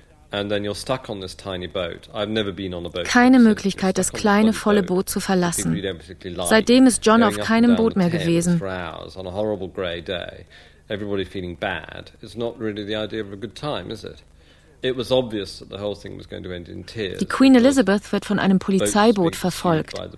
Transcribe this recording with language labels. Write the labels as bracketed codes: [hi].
[en] And then you're stuck on this tiny boat. I've never been on a boat. [de] Keine Möglichkeit, das kleine, volle Boot zu verlassen. Seitdem ist John auf keinem Boot mehr gewesen. [en] On a horrible grey day, everybody feeling bad. It's not really the idea of a good time, is it? It was obvious that the whole thing was going to end in tears. [de] Die Queen Elizabeth wird von einem Polizeiboot verfolgt.